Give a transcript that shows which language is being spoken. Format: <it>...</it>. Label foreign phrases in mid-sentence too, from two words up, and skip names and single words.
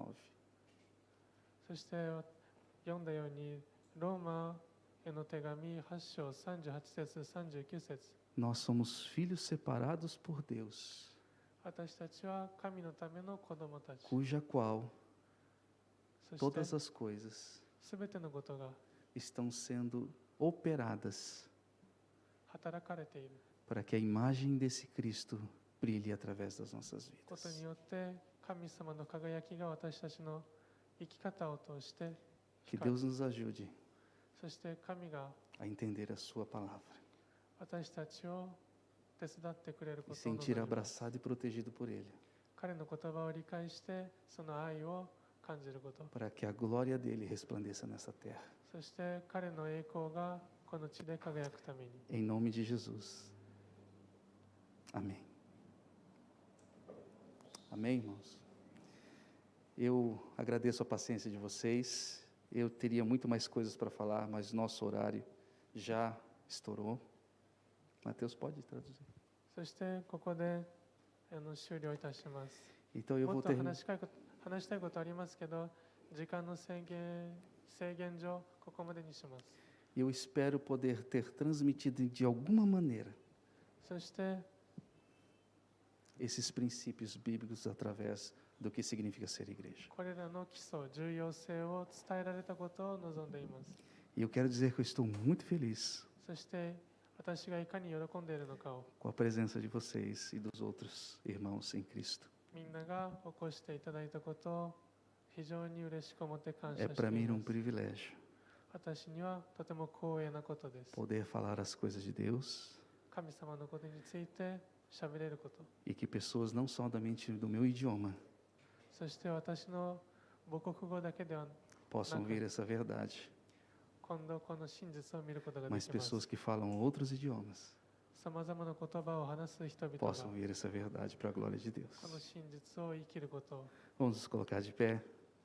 <ja>そして読んだようにローマへの手紙8章38節39節、</ja> <pt>nós somos filhos separados por Deus,</pt> <ja>私たちは神のための子供たち、</ja> <pt>cuja qual</pt> <ja>そして</ja> <pt>todas as coisas</pt> <ja>すべてのことが</ja> <pt>estão sendo operadas</pt> <ja>働かれている</ja> <pt>para que a imagem desse Cristo brilhe através das nossas</pt> <ja>ことに</ja> <pt>vidas.</pt> <ja>よって神様の輝きが私たちの生き方を通して</ja> <pt>Que</pt> <ja>光る。</ja> <pt>Deus nos ajude</pt> <ja>そして神が</ja> <pt>a entender a Sua palavra</pt> <ja>私たちを手伝ってくれる</ja> <pt>e</pt> <ja>ことを望</ja> <pt>sentir</pt> <ja>みます。</ja> <pt>abraçado e protegido por Ele,</pt> <ja>彼の言葉を理解してその愛を感じること、</ja> <pt>para que a glória dele resplandeça nessa terra.</pt> <ja>そして彼の栄光がこの地で輝くために。</ja> <pt>Em nome de Jesus. Amém. Amém, irmãos? Eu agradeço a paciência de vocês. Eu teria muito mais coisas para falar, mas nosso horário já estourou. Mateus, pode traduzir.</pt> <ja>そしてここで終了いたします。</ja> <pt>Então eu</pt> <ja>も</ja> <pt>vou</pt> <ja>っと</ja> <pt>terminar.</pt> <ja>話したいことありますけど、時間の制限上、ここまでにします。</ja> <pt>Eu espero poder ter transmitido de alguma maneira</pt> <ja>そして</ja> <pt>esses princípios bíblicos através do que significa ser igreja.</pt> <ja>これらの基礎、重要性を伝えられたことを望んでいます。</ja> <pt>E eu quero dizer que eu estou muito feliz</pt> <ja>そして私がいかに喜んでいるのかを</ja> <pt>com a presença de vocês e dos outros irmãos em Cristo.</pt> <ja>みんなが起こしていただいたことを非常に嬉しく思って感謝</ja> <pt>É</pt> <ja>して</ja> <pt>para</pt> <ja>い</ja> <pt>mim</pt> <ja>ま</ja> <pt>um</pt> <ja>す。</ja> <pt>privilégio</pt> <ja>私にはとても光栄なことです。</ja> <pt>poder falar as coisas de Deus</pt> <ja>神様のことについて喋れること、</ja> <pt>e que pessoas não somente do meu idioma</pt> <ja>そして私の母国語だけでは</ja> <pt>possam ver essa verdade,</pt> <ja>今度この真実を見ることがで</ja> <pt>mas</pt> <ja>きます。</ja> <pt>pessoas que falam outros idiomas</pt> <ja>さまざまな言葉を話す人々が</ja> <pt>possam ver essa verdade para a glória de Deus.</pt> <ja>この真実を生きることを</ja> <pt>Vamos nos colocar de pé.</pt>